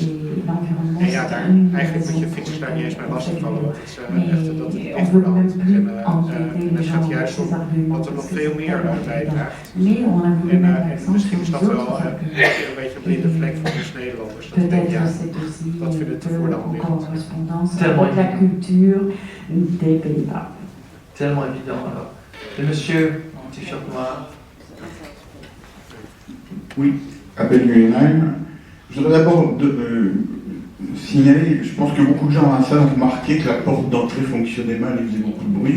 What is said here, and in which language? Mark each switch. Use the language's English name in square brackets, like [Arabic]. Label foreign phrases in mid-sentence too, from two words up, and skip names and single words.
[Dutch] En ja, eigenlijk moet je fietsers daar niet eens mee lastigvallen, want het is echt dat het echt voor de hand. En het gaat juist om dat er nog veel meer bijdraagt. En misschien is dat wel een beetje een blinde vlek voor ons Nederlanders. Dat ik denk, ja, dat vindt het voor de hand liggend. [French] Tellement évident alors. Le monsieur en t-shirt noir. Oui, Abel Guggenheim. Je voudrais d'abord signaler, je pense que beaucoup de gens dans la salle ont remarqué que la porte d'entrée fonctionnait mal et faisait beaucoup de bruit.